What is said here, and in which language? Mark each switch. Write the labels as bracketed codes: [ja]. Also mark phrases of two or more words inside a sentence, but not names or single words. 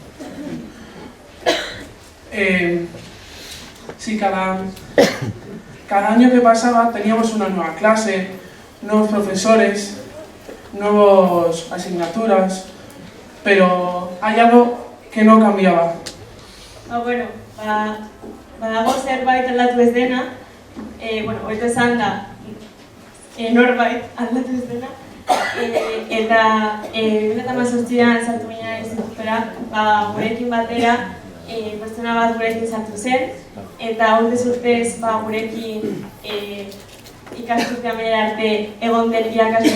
[es] Sí, cada año que pasaba teníamos una nueva clase, nuevos profesores, nuevas asignaturas, pero hay algo que no cambiaba. [eu] Badago zerbait aldatu ez dena, hobeto esan da, norbait aldatu ez dena, eta 2018an sartu ginen institutora, gurekin batera, pertsona bat gurekin sartu zen, eta urtez urtez gurekin ikasturte amaiera arte egon den irakasle